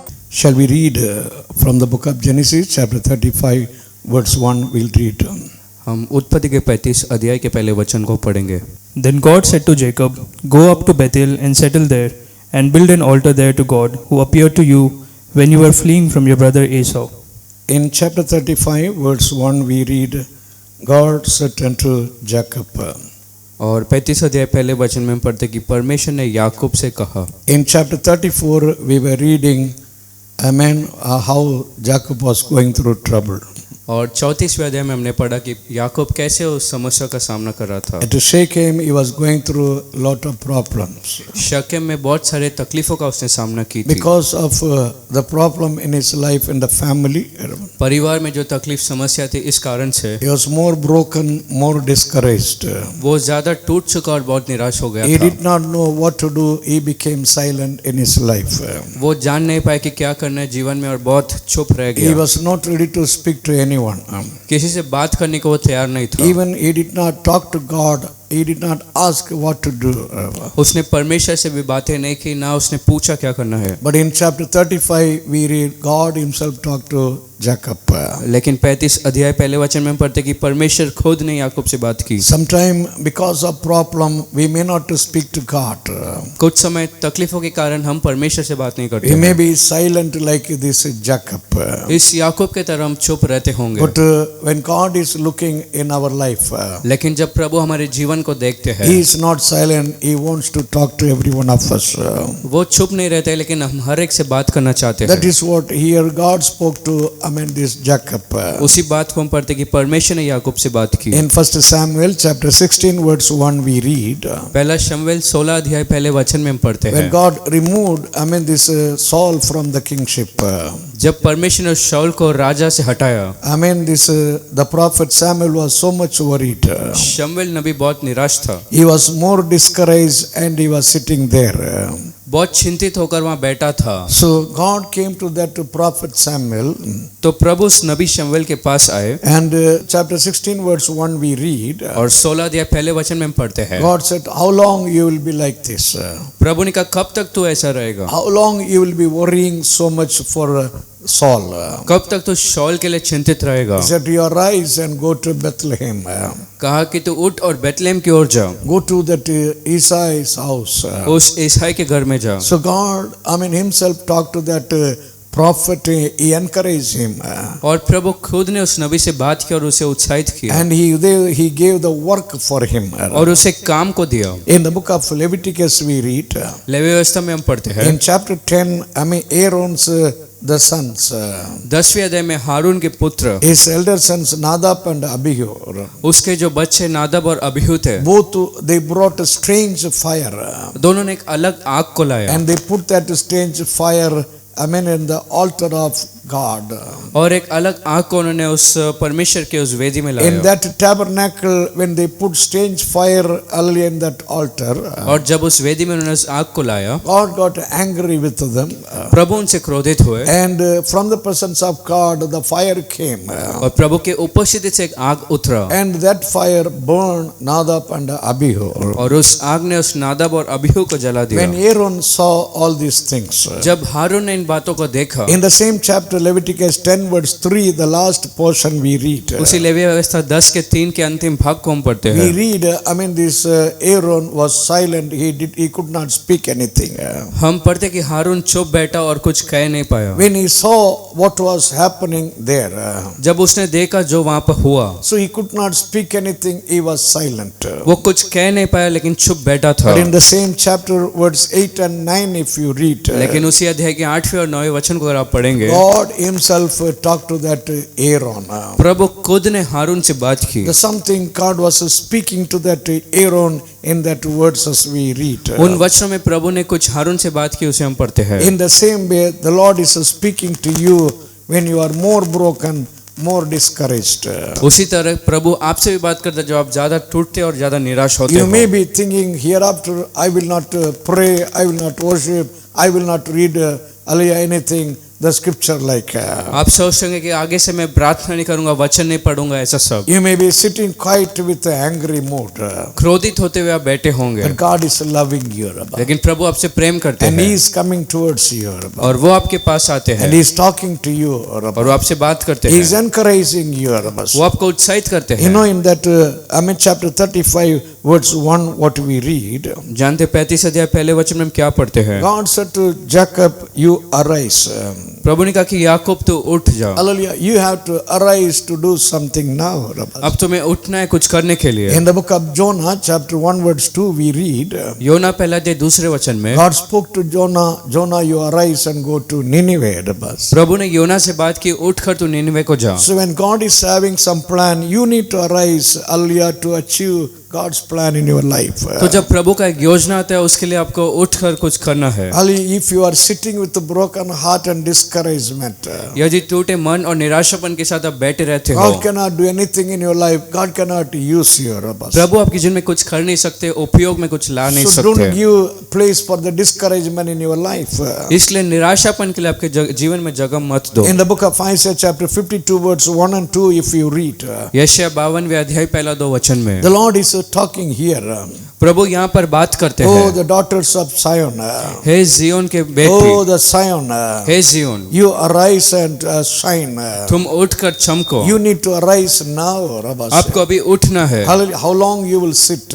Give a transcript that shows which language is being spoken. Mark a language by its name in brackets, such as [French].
[English] Shall we read from the book of Genesis, chapter 35, verse 1, we'll read. [Hindi] हम उत्पत्ति के 35 अध्याय के पहले वचन को पढ़ेंगे. [English] Then God said to Jacob, Go up to Bethel and settle there, and build an altar there to God, who appeared to you when you were fleeing from your brother Esau. In chapter 35, verse 1, we read, God said unto Jacob. [Hindi] और 35 अध्याय पहले वचन में हम पढ़ते कि परमेश्वर ने याकूब से कहा. [English] In chapter 34, we were reading, amen, how Jacob was going through trouble. [Hindi] और 34वें अध्याय में हमने पढ़ा कि याकूब कैसे उस समस्या का सामना कर रहा था. [English] At Shechem, he was going through a lot of problems. [Hindi] Shechem में बहुत सारे तकलीफों का उसने सामना की थी. [English] Because of the problem in his life in the family, [Hindi] परिवार में जो तकलीफ समस्या थी इस कारण से [English] he was more broken, more discouraged. [Hindi] वो ज्यादा टूट चुका और बहुत निराश हो गया [English] He [Hindi] था. [English] did not know what to do. He became silent in his life. [Hindi] वो जान नहीं पाया कि क्या करना है जीवन में और बहुत चुप रह [English] He [Hindi] गया. [English] was not ready to speak to anyone. [Hindi] किसी से बात करने को वो तैयार नहीं था. [English] Even he did not talk to God. He did not ask what to do. [Hindi] उसने परमेश्वर से भी बातें नहीं की, ना उसने पूछा क्या करना है. [English] But in chapter 35, we read God himself talked to Jacob. [Hindi] लेकिन 35 अध्याय पहले वचन में हम पढ़ते कि परमेश्वर खुद ने याकूब से बात की. [English] Sometime because of problem, we may not to speak to God. [Hindi] कुछ समय तकलीफों के कारण हम परमेश्वर से बात नहीं करते. [English] We may be silent like this Jacob. [Hindi] इस याकूब के तरह हम चुप रहते होंगे. [English] But when God is looking in our life, [Hindi] लेकिन जब प्रभु हमारे जीवन को देखते हैं, [English] He is not silent. He wants to talk to every one of us. [Hindi] वो चुप नहीं रहते, लेकिन हम हर एक से बात करना चाहते हैं. [English] That is what here God spoke to, this Jacob. [Hindi] उसी बात को हम पढ़ते कि परमेश्वर ने याकूब से बात की. [English] In 1 Samuel chapter 16 verse 1 we read. [Hindi] पहला शमूएल 16 अध्याय पहले वचन में हम पढ़ते हैं. [English] When God removed, this Saul from the kingship. [Hindi] जब परमेश्वर ने शाऊल को राजा से हटाया. [English] The prophet Samuel was so much worried. [Hindi] शमूएल नबी बहुत निराश था. [English] He was more discouraged and he was sitting there. [Hindi] बहुत चिंतित होकर वहाँ बैठा था. [English] So God came to that prophet Samuel. [Hindi] तो प्रभु उस नबी शमूएल के पास आए. [English] And chapter 16 verse 1 we read. [Hindi] और 16 अध्याय पहले वचन में हम पढ़ते हैं. [English] God said, how long you will be like this? [Hindi] प्रभु ने कहा कब तक तू ऐसा रहेगा? [English] How long you will be worrying so much for Saul? [Hindi] कब तक तू शाऊल के लिए चिंतित रहेगा? [English] He said, you arise and go to Bethlehem. [Hindi] कहा कि तू उठ और बेतलेहम की ओर जा. [English] Go to that Isai's house. [Hindi] उस ईसाई के घर में जा. [English] So God, himself talked to that prophet. He encouraged him. [Hindi] और प्रभु खुद ने उस नबी से बात की और उसे उत्साहित किया. [English] And he gave the work for him. [Hindi] और उसे काम को दिया. [English] In the book of Leviticus we read. [Hindi] Levy व्यवस्था में हम पढ़ते हैं. [English] In chapter 10, Aaron's the sons. [Hindi] 10वें अध्याय में हारून के पुत्र, [English] His elder sons Nadab and Abihu. [Hindi] उसके जो बच्चे नादब और अबीहू थे, [English] Both they brought a strange fire. [Hindi] दोनों ने एक अलग आग को लाया. [English] And they put that strange fire in the altar of God. [Hindi] और एक अलग आग को उन्होंने उस परमेश्वर के उस वेदी में [English] In [Hindi] लाया। [English] that tabernacle, when they put strange fire early in that altar, [Hindi] और जब उस वेदी में उन्होंने उस आग को लाया, [English] God got angry with them. [Hindi] प्रभु उनसे क्रोधित हुए [English] And from the presence of God, the fire came. [Hindi] और प्रभु के उपस्थिति से एक आग उतरा [English] And that fire burned Nadab and Abihu. [Hindi] और उस आग ने उस नादब और अबीहू को जला दिया। [English] When Aaron saw all these things, [Hindi] जब हारून ने इन बातों को देखा, [English] in the same chapter, Leviticus 10 verse 3, the last portion we read. [Hindi] उसी लेवी व्यवस्था 10 के 3 के अंतिम भाग को हम पढ़ते [English] We [Hindi] हैं। [English] read, this Aaron was silent. He could not speak anything. [Hindi] हम पढ़ते कि हारून चुप बैठा और कुछ कह नहीं पाया। [English] When he saw what was happening there, [Hindi] जब उसने देखा जो वहां पर हुआ, [English] so he could not speak anything. He was silent. [Hindi] वो कुछ कह नहीं पाया लेकिन चुप बैठा था। [English] But in the same chapter, verse 8 and 9, if you read, [Hindi] लेकिन उसी अध्याय के 8वें और 9वें वचन को अगर आप पढ़ेंगे, [English] God himself talked to that Aaron. [Hindi] प्रभु खुद ने हारून से बात की। [English] There's something God was speaking to that Aaron in that verses we read. [Hindi] उन वचनों में प्रभु ने कुछ हारून से बात की, उसे हम पढ़ते हैं। [English] In the same way, the Lord is speaking to you when you are more broken, more discouraged. [Hindi] उसी तरह प्रभु आपसे भी बात करता है जब आप ज्यादा टूटते और ज्यादा निराश होते [English] You may [Hindi] हो। [English] be thinking, hereafter I will not pray, I will not worship, I will not read anything, the scripture like. [Hindi] आप सोचेंगे कि आगे से मैं प्रार्थना नहीं करूंगा, वचन नहीं पढ़ूंगा, ऐसा सब। [English] You may be sitting quiet with an angry mood. [Hindi] क्रोधित होते हुए आप बैठे होंगे, [English] But God is loving you. [Hindi] लेकिन प्रभु आपसे प्रेम करते [English] And He [Hindi] हैं [English] is coming towards you. [Hindi] और वो आपके पास आते [English] And [Hindi] हैं [English] He is talking to you. [Hindi] और वो आपसे बात करते [English] He is [Hindi] हैं, [English] encouraging you. [Hindi] वो आपको उत्साहित करते [English] You [Hindi] हैं। [English] know, in that chapter 35, verse 1, what we read, [Hindi] जानते 35 अध्याय पहले वचन में हम क्या पढ़ते हैं? [English] God said to Jacob, you arise. [Hindi] प्रभु ने कहा कि याकूब तू उठ जा, [English] Hallelujah. You have to arise to do something now. [Hindi] अब तुम्हें उठना है कुछ करने के लिए। [English] In the book of Jonah, chapter 1, verse 2, we read, [Hindi] योना पहला अध्याय दूसरे वचन में [English] God spoke to Jonah, Jonah, you arise and go to Nineveh. [Hindi] प्रभु ने योना से बात की, उठकर तू निनवे को जा। [English] So when God is having some plan, you need to arise earlier to achieve God's plan in your life. [Hindi] तो जब प्रभु का एक योजना आता है उसके लिए आपको उठकर कुछ करना है। [English] If you are sitting with a broken heart and discouragement, [Hindi] यदि टूटे मन और निराशापन के साथ आप बैठे रहते हो, [English] God cannot do anything in your life. God cannot use you. [Hindi] प्रभु आपके जीवन में कुछ कर नहीं सकते, उपयोग में कुछ ला नहीं [English] So don't [Hindi] सकते। [English] give place for the discouragement in your life. [Hindi] इसलिए निराशापन के लिए आपके जीवन में जगह मत दो। [English] In the book of Isaiah chapter 52 verse 1 and 2, if you read, [Hindi] यशायाह 52वें अध्याय पहला 2 वचन में [English] the Lord is talking here. [Hindi] प्रभु यहाँ पर बात करते [English] Oh, [Hindi] हैं, [English] the daughters of Zion. [Hindi] Hey Xeon के [English] Oh, [Hindi] बेटी, [English] the Zion. [Hindi] Hey Xeon, [English] You arise and shine. [Hindi] तुम उठकर चमको। [English] You need to arise now. [Hindi] आपको अभी उठना है। [English] Hallelujah. How long you will sit?